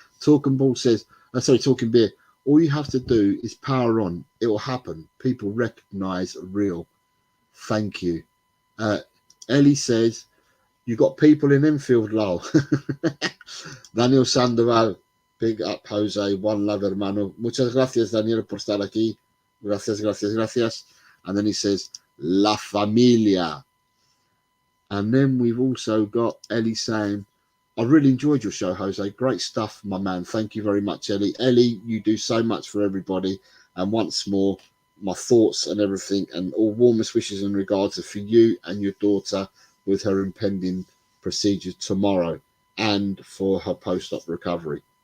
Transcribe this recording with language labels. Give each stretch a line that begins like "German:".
English: Talking Ball says, Talking Beer, all you have to do is power on. It will happen. People recognise real. Thank you. Ellie says, you got people in Enfield, lol. Daniel Sandoval, big up, Jose. One love, hermano.
Spanish: Muchas gracias, Daniel, por estar aquí. Gracias, gracias, gracias.
English: And then he says, La Familia. And then we've also got Ellie saying, I really enjoyed your show, Jose. Great stuff, my man. Thank you very much, Ellie. Ellie, you do so much for everybody. And once more, my thoughts and everything and all warmest wishes and regards are for you and your daughter with her impending procedure tomorrow and for her post-op recovery.